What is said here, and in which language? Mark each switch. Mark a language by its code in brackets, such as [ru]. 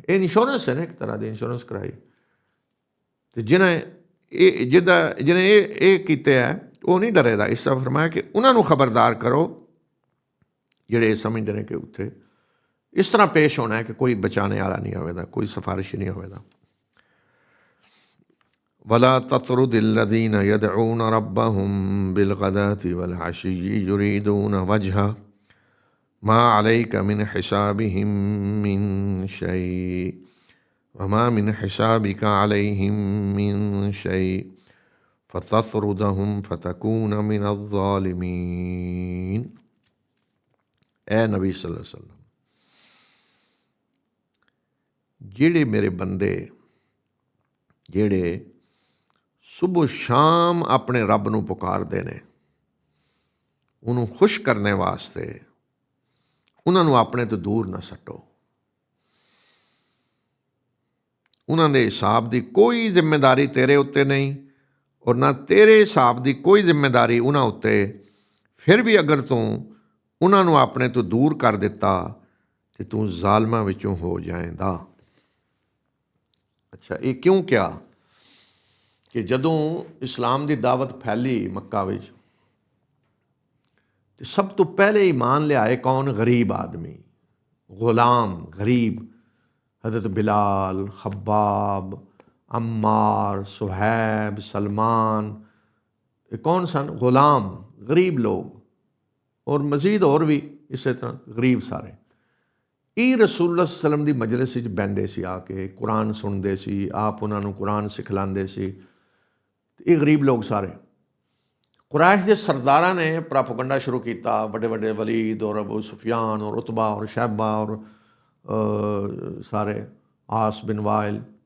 [pa] ਇਹ ਇੰਸ਼ੋਰੈਂਸ ਹੈ ਨਾ, ਇੱਕ ਤਰ੍ਹਾਂ ਦੀ ਇੰਸ਼ੋਰੈਂਸ ਕਰਾਈ। ਅਤੇ ਜਿਹਨੇ ਇਹ ਕੀਤੇ ਹੈ ਉਹ ਨਹੀਂ ਡਰੇਦਾ। ਇਸ ਤਰ੍ਹਾਂ ਫਰਮਾਇਆ ਕਿ ਉਹਨਾਂ ਨੂੰ ਖਬਰਦਾਰ ਕਰੋ ਜਿਹੜੇ ਸਮਝਦੇ ਨੇ ਕਿ ਉੱਥੇ ਇਸ ਤਰ੍ਹਾਂ ਪੇਸ਼ ਹੋਣਾ ਹੈ ਕਿ ਕੋਈ ਬਚਾਣੇ ਵਾਲਾ ਨਹੀਂ ਹੋਵੇਗਾ, ਕੋਈ ਸਿਫਾਰਿਸ਼ ਨਹੀਂ ਹੋਵੇਗਾ। [ar] ولا تطرد الذين يدعون ربهم بالغداة والعشي يريدون وجهه ما عليك من حسابهم من شيء وما من حسابك عليهم من شيء فتطردهم فتكون من الظالمين۔ [pa] اے نبی صلی اللہ علیہ وسلم، ਜਿਹੜੇ ਮੇਰੇ ਬੰਦੇ ਜਿਹੜੇ ਸੁਬਹ ਸ਼ਾਮ ਆਪਣੇ ਰੱਬ ਨੂੰ ਪੁਕਾਰਦੇ ਨੇ, ਉਹਨੂੰ ਖੁਸ਼ ਕਰਨ ਵਾਸਤੇ ਉਹਨਾਂ ਨੂੰ ਆਪਣੇ ਤੋਂ ਦੂਰ ਨਾ ਸੱਟੋ। ਉਹਨਾਂ ਦੇ ਹਿਸਾਬ ਦੀ ਕੋਈ ਜ਼ਿੰਮੇਦਾਰੀ ਤੇਰੇ ਉੱਤੇ ਨਹੀਂ ਔਰ ਨਾ ਤੇਰੇ ਹਿਸਾਬ ਦੀ ਕੋਈ ਜ਼ਿੰਮੇਦਾਰੀ ਉਹਨਾਂ ਉੱਤੇ। ਫਿਰ ਵੀ ਅਗਰ ਤੂੰ ਉਹਨਾਂ ਨੂੰ ਆਪਣੇ ਤੋਂ ਦੂਰ ਕਰ ਦਿੱਤਾ ਤਾਂ ਤੂੰ ਜ਼ਾਲਮਾਂ ਵਿੱਚੋਂ ਹੋ ਜਾਏਂਦਾ। ਅੱਛਾ, ਇਹ ਕਿਉਂ ਕਿਹਾ ਕਿ ਜਦੋਂ ਇਸਲਾਮ ਦੀ ਦਾਵਤ ਫੈਲੀ ਮੱਕਾ ਵਿੱਚ ਤੇ ਸਭ ਤੋਂ ਪਹਿਲੇ ਈਮਾਨ ਲਿਆਏ ਕੌਣ? ਗਰੀਬ ਆਦਮੀ, ਗੁਲਾਮ, ਗਰੀਬ। ਹਜ਼ਰਤ ਬਿਲਾਲ, ਖਬਾਬ, अम्मार, सुहैब, सलमान, ये कौन सन? गुलाम, गरीब लोग। और मज़ीद और भी इसे तरह गरीब सारे। ਇਹ ਰਸੂਲੁल्लाह सल्लल्लाहु अलैहि वसल्लम ਦੀ ਮਜਲਿਸ ਵਿੱਚ ਬਹਿੰਦੇ ਸੀ, ਆ ਕੇ ਕੁਰਾਨ ਸੁਣਦੇ ਸੀ, ਆਪ ਉਹਨਾਂ ਨੂੰ ਕੁਰਾਨ ਸਿਖਲਾਉਂਦੇ ਸੀ। ਇਹ ਗਰੀਬ ਲੋਕ ਸਾਰੇ। ਕੁਰੈਸ਼ ਦੇ ਸਰਦਾਰਾਂ ਨੇ ਪ੍ਰਾਪਗੰਡਾ ਸ਼ੁਰੂ ਕੀਤਾ, ਵੱਡੇ ਵੱਡੇ ਵਲੀਦ ਔਰ ਅਬੂ ਸੁਫਿਆਨ ਔਰ ਉਤਬਾ ਔਰ ਸ਼ੈਬਾ ਔਰ ਸਾਰੇ ਆਸ ਬਿਨ ਵਾਇਲ।